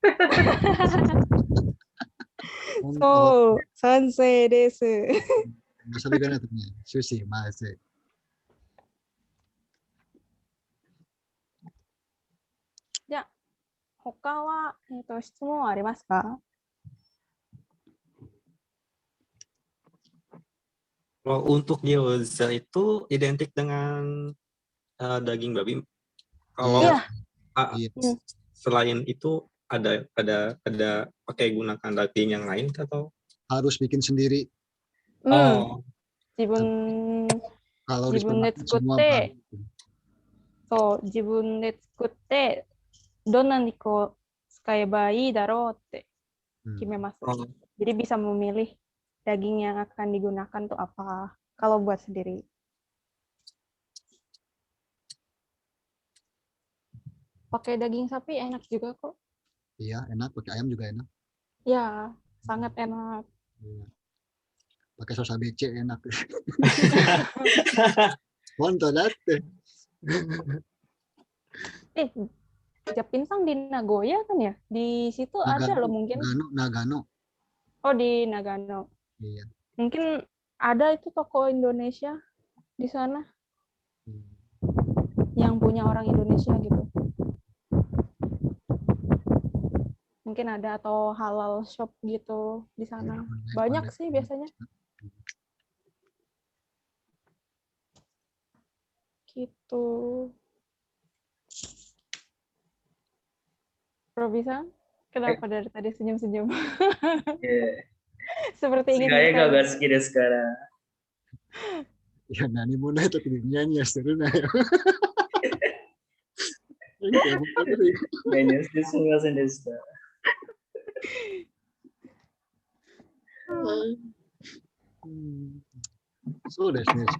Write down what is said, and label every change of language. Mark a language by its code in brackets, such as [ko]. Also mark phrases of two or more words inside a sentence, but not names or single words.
[ja] そう、賛成です。わさびがないとね、寿司、まずい。じゃあ、他は、質問ありますか？ [id] Untuk gyoza itu identik dengan daging babi. Kalau selain itu ada pakai gunakan daging yang lain atau harus bikin sendiri? [ja] 自分で作って、そう、自分で作って、どんな肉を使えばいいだろうって決めます。 [id] Jadi bisa memilih daging yang akan digunakan tuh apa kalau buat sendiri. Pakai daging sapi enak juga kok. Iya, enak. Pakai ayam juga enak. Ya, sangat enak. Pakai sos ABC enak. [ja] 本当だって. [id] Japinsang di Nagoya kan ya? Di situ ada loh mungkin. Nagano. Oh, di Nagano. Iya. Mungkin ada itu toko Indonesia di sana Hmm. yang punya orang Indonesia gitu. Mungkin ada atau halal shop gitu di sana. Banyak sih biasanya. Gitu. Robisan, kenapa dari tadi senyum-senyum? え Seperti ー、 ingin [ja] 映画 [id] bertanya. [ja] が好きですから。いや、何もない時にニヤニヤしてるなよ。なんか本当にメニューしてすみませんでした。うんそうですね。